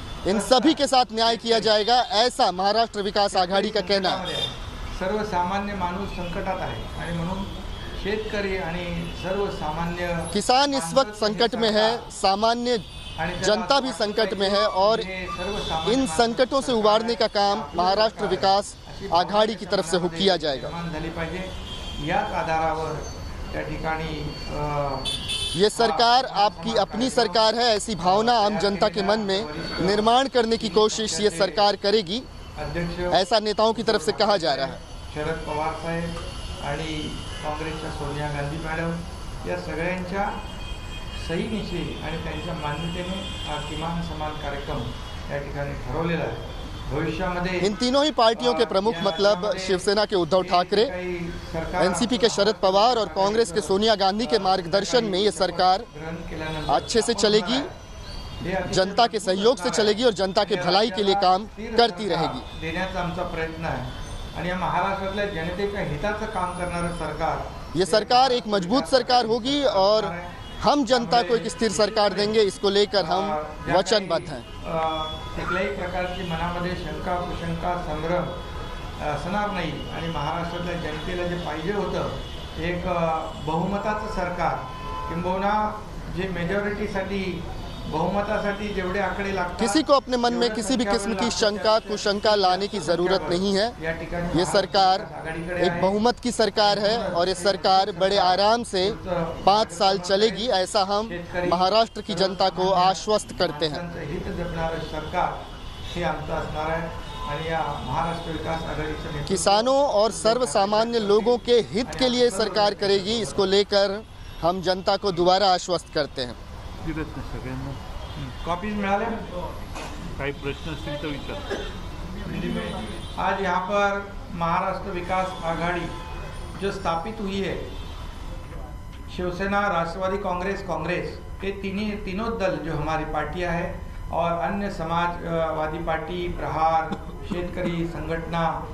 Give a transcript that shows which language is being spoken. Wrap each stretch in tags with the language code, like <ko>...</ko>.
<hi>इन सभी के साथ न्याय किया जाएगा, ऐसा महाराष्ट्र विकास आघाडी का कहना है।</hi> <mr>सर्वसामान्य माणूस संकटात आहे आणि म्हणून शेतकरी आणि सर्वसामान्य</mr> <hi>किसान इस वक्त संकट में है, सामान्य जनता भी संकट में है और इन संकटों से उबारने का काम महाराष्ट्र विकास आघाडी की तरफ से किया जाएगा।</hi> <mr>झाली पाहिजे, याच आधारावर त्या ठिकाणी</mr> <hi>ये सरकार आपकी अपनी सरकार है, ऐसी भावना आम जनता के मन में निर्माण करने की कोशिश ये सरकार करेगी, ऐसा नेताओं की तरफ से कहा जा रहा है।</hi> <mr>शरद पवार साहेब आणि काँग्रेसच्या सोनिया गांधी मॅडम या सगळ्यांच्या सहीनिशी आणि त्यांच्या मान्यतेने हा किमान समान कार्यक्रम या ठिकाणी ठरवलेला आहे। भविष्यामध्ये</mr> <hi>इन तीनों ही पार्टियों के प्रमुख मतलब शिवसेना के उद्धव ठाकरे, एनसीपी के शरद पवार और कांग्रेस के सोनिया गांधी के मार्गदर्शन में ये सरकार अच्छे से चलेगी, जनता के सहयोग से चलेगी और जनता के भलाई के लिए काम करती रहेगी।</hi> <mr>देण्याचा आमचा प्रयत्न आहे आणि या महाराष्ट्रातल्या जनतेच्या हिताचं काम करणारं सरकार,</mr> <hi>ये सरकार एक मजबूत सरकार होगी और हम जनता को एक स्थिर सरकार देंगे, इसको लेकर हम वचनबद्ध हैं।</hi> <mr>कुठल्याही प्रकारची मनामध्ये शंका कुशंका संभ्रम असणार नाही आणि महाराष्ट्रातल्या जनतेला जे पाहिजे होतं एक बहुमताचं सरकार, किंबहुना जे मेजॉरिटीसाठी बहुमतासाठी जेवढे आकडे लागतात,</mr> <hi>किसी को अपने मन में किसी भी किस्म की शंका कुशंका लाने की जरूरत नहीं है। ये सरकार एक बहुमत की सरकार है और ये सरकार बड़े आराम से 5 साल चलेगी, ऐसा हम महाराष्ट्र की जनता को आश्वस्त करते हैं।</hi> <mr>हित जपणारं सरकार हे आमचं असणार आहे आणि या महाराष्ट्र विकास आघाडीचं नेतृत्व</mr> <hi>किसानों और सर्वसामान्य लोगों के हित के लिए सरकार करेगी, इसको लेकर हम जनता को दोबारा आश्वस्त करते हैं।</hi> <mr>सगळ्यांना कॉपीज मिळाले, काही प्रश्न असतील तर विचार।</mr> <hi>आज यहाँ पर महाराष्ट्र विकास आघाड़ी जो स्थापित हुई है, शिवसेना, राष्ट्रवादी कांग्रेस ये तीनों दल जो हमारी पार्टियां हैं और अन्य समाजवादी पार्टी, प्रहार, शेतकरी संगठना,</hi>